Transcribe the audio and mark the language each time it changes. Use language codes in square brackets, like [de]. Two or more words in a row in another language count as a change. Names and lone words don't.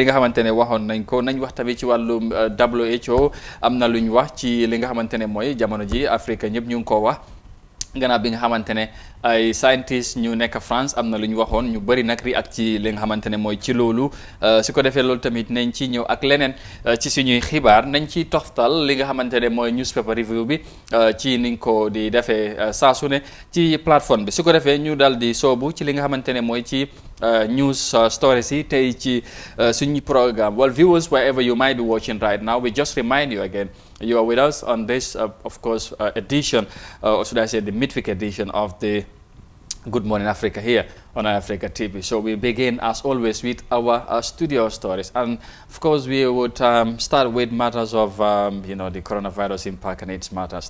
[wo] nga xamante ne waxoon nañ ko nañ wax tamit ci wàllum WHO am na lu ñu wax ci li nga xamante ne mooy jamono ji Africa ñëpp ñu ngi ko wax gannaaw bi nga xamante ne ay scientists ñu nekk France am na lu ñu waxoon ñu bëri nag react ci li nga xamante ne mooy ci loolu su ko defee loolu tamit nañ ci ñëw ak leneen ci suñuy xibaar nañ ci toftal li nga xamante ne mooy [en] newspaper review [wo] bi ci niñ ko di defee saa su ne ci plateforme bi su ko defee ñu dal di soobu ci li nga xamante ne mooy ci [en] news stories [wo] yi tey ci suñu programme. [en] Well, viewers, wherever you might be watching right now, we just remind you again, you are with us on this, of course, edition, or should I say the midweek edition of the Good Morning Africa here on Africa TV. So we begin, as always, with our studio stories. And, of course, we would start with matters of, the coronavirus impact and its matters.